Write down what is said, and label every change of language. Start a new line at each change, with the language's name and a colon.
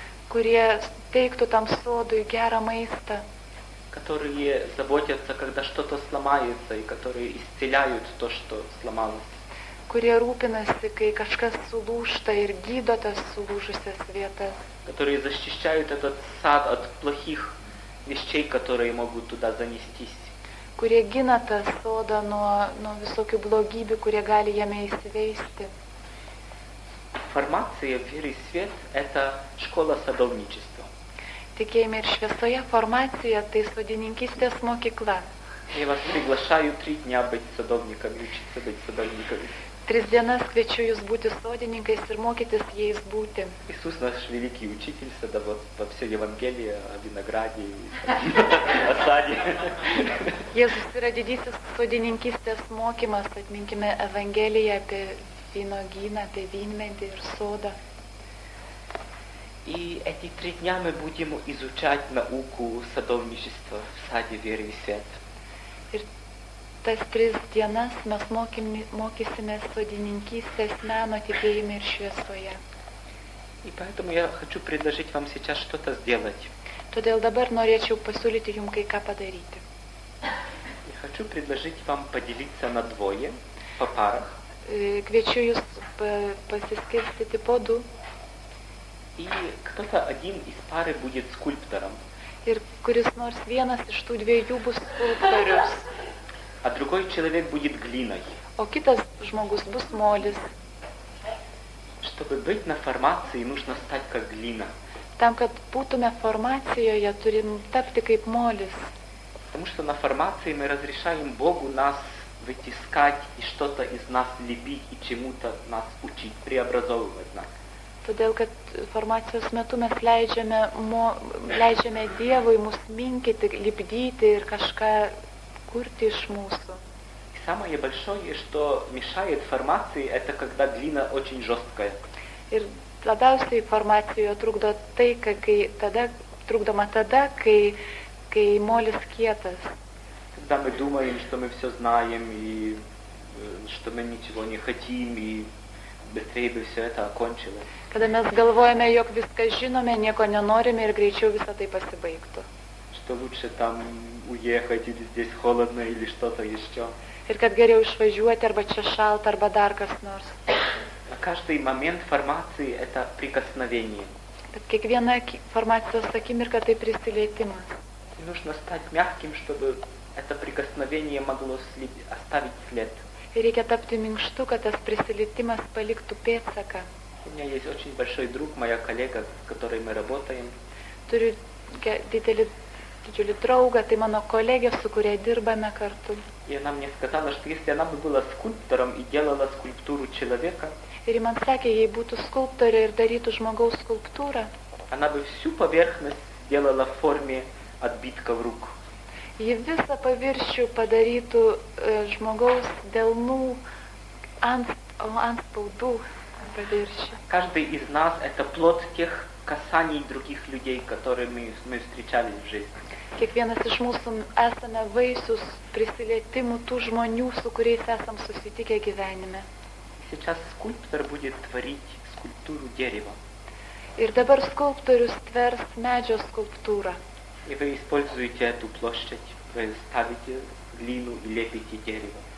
Lithuanian: Kurie teiktų tam sodui gerą maistą.
Russian: Которые заботятся, когда что-то сломается, и которые исцеляют то, что сломалось.
Lithuanian: Kurie rūpinasi, kai kažkas sulūžta ir gydo tas sulūžusias vietas.
Russian: Которые защищают этот сад от плохих вещей, которые могут туда занестись.
Lithuanian: Kurie gina tą sodą nuo visokių blogybių, kurie gali jame įsiveisti.
Russian: Формация веры и свет – это школа садовничества.
Lithuanian: Tikėjime ir šviesoje formacija tai sodininkystės mokykla.
Russian: Я вас приглашаю 3 дня быть садовниками, учиться быть садовниками.
Lithuanian: 3 dienas kviečiu jūs būti sodininkais ir mokytis jais būti.
Russian: Иисус наш великий учитель садоводства, все Евангелие о винограде и о саде.
Lithuanian: Jėzus yra didysis sodininkystės mokymas, atminkime Evangeliją apie vynogyną, apie vynmedį ir sodą.
Russian: И эти 3 дня мы будем изучать науку садовничества в саде веры и свет.
Lithuanian: Ir tas 3 dienas mes mokysime sodininkystės meno tikėjime ir šviesoje.
Russian: И поэтому я хочу предложить вам сейчас что-то сделать.
Lithuanian: Todėl dabar norėčiau pasiūlyti jums kai ką padaryti.
Russian: Я хочу предложить вам поделиться на двое, по парах.
Lithuanian: Kviečiu jūs pasiskirstyti po 2.
Russian: И кто-то один из пары будет скульптором,
Lithuanian: Ir kuris nors vienas iš tų 2 bus skulptorius,
Russian: а другой человек будет глиной.
Lithuanian: o kitas žmogus bus molis.
Russian: Чтобы быть на формации, нужно стать как глина.
Lithuanian: Tam, kad būtume formacijoje, turim tapti kaip molis.
Russian: Потому что на формации мы разрешаем Богу нас вытискать и что-то из нас лепить и чему-то нас учить, преобразовывать нас.
Lithuanian: Todėl, kad formacijos metu mes leidžiame Dievui mus minkyti, lipdyti ir kažką kurti iš mūsų.
Russian: И самое большое, что мешает формации, это когда глина очень жесткая.
Lithuanian: Ir labiausiai formacijoje trukdo tai, trukdoma tada, kai molis kietas.
Russian: Когда мы думаем, что мы все знаем, и что мы ничего не хотим, и bыстрее бы все это окончилось.
Lithuanian: Kada mes galvojame, jog viską žinome, nieko nenorime ir greičiau visą tai pasibaigtų.
Russian: Что лучше там уехать, или здесь холодно, или что-то еще.
Lithuanian: Ir kad geriau išvažiuoti, arba čia šalta, arba dar kas nors.
Russian: А каждый момент формации это прикосновение.
Lithuanian: Bet kiekviena formacijos akimirka tai prisilietimas.
Russian: И нужно стать мягким, чтобы это прикосновение могло оставить след.
Lithuanian: Ir reikia tapti minkštu, kad tas prisilietimas paliktų pėdsaką.
Russian: У меня есть очень большой друг, моя коллега, с которой мы работаем.
Lithuanian: turiu didžiulį draugą, tai mano kolegė, su kuria dirbame kartu.
Russian: И она мне сказала, что если она бы была скульптором и делала скульптуру человека,
Lithuanian: Ir ji man sakė, jei būtų skulptorė ir darytų žmogaus skulptūrą,
Russian: она бы всю поверхность сделала в форме отбитков рук.
Lithuanian: ji visą paviršių padarytų žmogaus delnų antspaudų paviršių.
Russian: Каждый из нас это плод тех касаний других людей, которыми мы встречались в жизни.
Lithuanian: Kiekvienas iš mūsų esame vaisius prisilietimų tų žmonių, su kuriais esam susitikę gyvenime.
Russian: Сейчас скульптор будет творить скульптуру дерева.
Lithuanian: Ir dabar skulptorius tvers medžio skulptūrą.
Russian: И вы используете эту площадь, вы ставите глину и лепите дерево.